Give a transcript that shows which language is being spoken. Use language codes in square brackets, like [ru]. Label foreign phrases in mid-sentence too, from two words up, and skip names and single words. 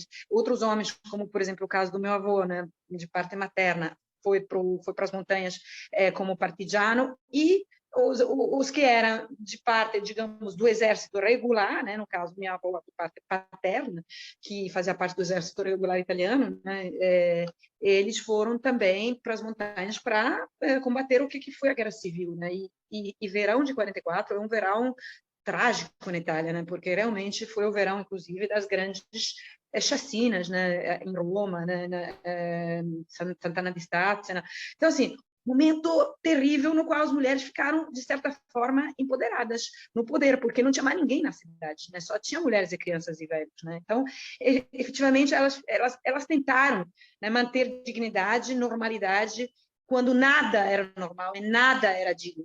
[pt] Outros homens, como, por exemplo, o caso do meu avô, né, de parte materna, foi para as montanhas como partigiano, e os que eram de parte, digamos, do exército regular, né, no caso, minha avó, de parte paterna, que fazia parte do exército regular italiano, né, eles foram também para as montanhas para combater o que foi a Guerra Civil, né? E verão de 44 é um verão trágico na Itália, né? Porque realmente foi o verão, inclusive, das grandes chacinas, né? Em Roma, né? Sant'Anna di Stabia, né? Então, assim, momento terrível no qual as mulheres ficaram, de certa forma, empoderadas no poder, porque não tinha mais ninguém na cidade, né? Só tinha mulheres e crianças e velhos, né? Então, efetivamente, elas tentaram, né, manter dignidade, normalidade, quando nada era normal e nada era digno.